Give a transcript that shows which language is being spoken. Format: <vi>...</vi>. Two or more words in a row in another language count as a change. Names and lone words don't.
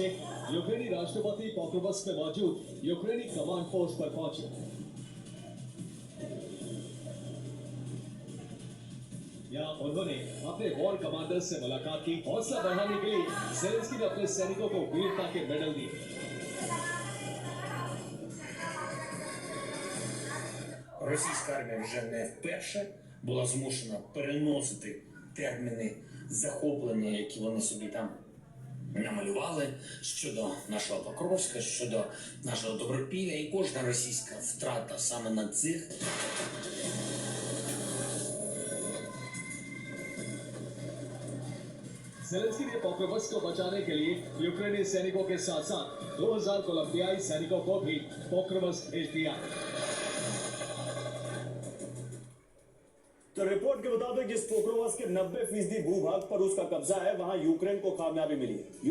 <hi>यूक्रेनी राष्ट्रपति पोक्रोवस्क में मौजूद यूक्रेनी कमांड पोस्ट पर पहुंचे। यहां उन्होंने अपने</hi> <en>war commanders</en> <hi>से मुलाकात की। हौसला बढ़ाने के लिए ज़ेलेंस्की ने अपने सैनिकों को वीरता के मेडल दिए।</hi> <uk>Російська армія вже не вперше була змушена переносити терміни захоплення, які вони собі там намалювали щодо нашого Покровська, щодо нашого Добропілля, і кожна російська втрата саме на цих</uk> <hi>ज़ेलेंस्की ने पोक्रोवस्क को बचाने के लिए यूक्रेनी सैनिकों के साथ साथ 2000 कोलंबियाई सैनिकों को भी पोक्रोवस्क भेज दिया। तो रिपोर्ट के मुताबिक जिस पोक्रोवस्क के 90% भूभाग पर रूस का कब्जा है, वहां यूक्रेन को कामयाबी मिली है।</hi>